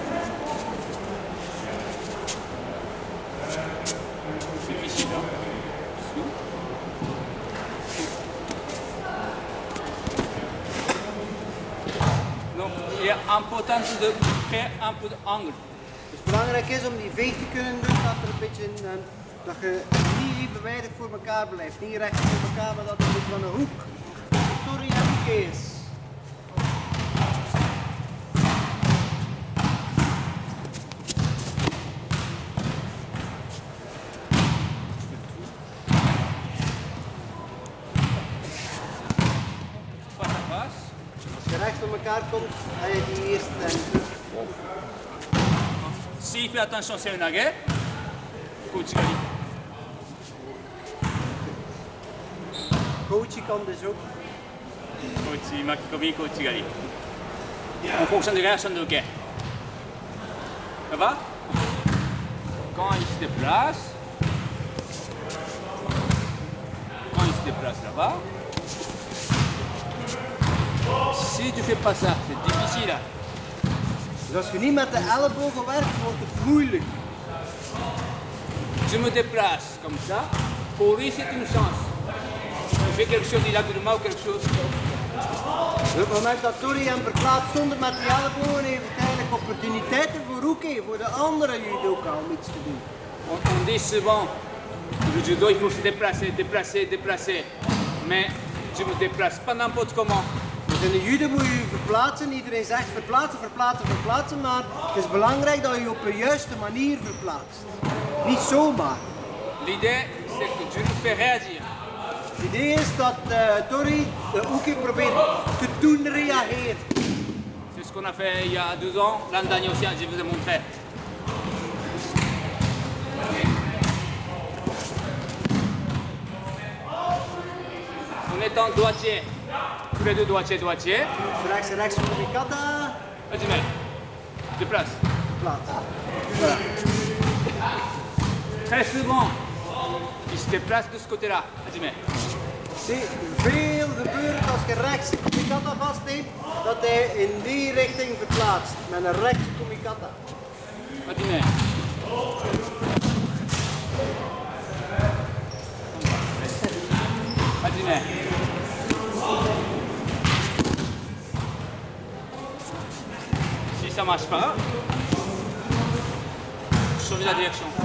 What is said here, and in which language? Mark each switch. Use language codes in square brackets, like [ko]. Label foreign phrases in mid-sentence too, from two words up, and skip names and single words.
[fr] Difficile, hein? Donc, il y a importance de créer un peu d'angle. [nl] Dus belangrijk is om die veeg te kunnen doen, dat er een beetje dat je niet evenwijdig voor elkaar blijft. Niet recht voor elkaar, maar dat er een beetje van een hoek. Tori en Uki is. Als je recht voor elkaar komt, ga je die eerste en [fr] S'il fait attention, c'est une guerre. Kouchigari. [nl] Kochi kan dus ook. Kouchi, makikomi, kouchigari. [fr] En fonction des réactions de guerre. Ça va? Quand il se déplace, là-bas, si tu fais pas ça, c'est difficile. Hein? [nl] Dus als je niet met de ellebogen werkt, wordt het moeilijk. [fr] Je me déplace comme ça. Pour lui, c'est une chance. Il fait quelque chose diagonalement ou quelque chose. [nl] Op het moment dat Tori hem verplaatst zonder met die ellebogen, heeft het eigenlijk opportuniteiten voor Uki, voor de andere judoka om iets te doen. [fr] On dit souvent, le judo, il faut se déplacer, déplacer, déplacer. Mais je me déplace pas n'importe comment. [nl] Dus in de judo moet je je verplaatsen. Iedereen zegt verplaatsen, verplaatsen, verplaatsen, maar het is belangrijk dat je op de juiste manier verplaatst. Niet zomaar. [fr] L'idée, c'est que je le fais réagir. [nl] Het idee is dat Tori de Uki probeert te doen reageren. [fr] C'est ce qu'on a fait il y a 2 ans, l'an dernier aussi, je vous ai montré. On est en droitier, tous les deux droitier. [nl] Rechts en rechts voor de kata. [fr] Vas-y, mets. Déplace. [nl] Plaats. [fr] Voilà. Très souvent, il se déplace de ce côté-là. Vas-y, mets. [nl] Zie, veel gebeurt als je rechts kumikata vastneemt, dat hij in die richting verplaatst. Met een rechts kumikata. [fr] Vas-y, mets. Vas-y, mets. Si ça marche pas, je change la direction.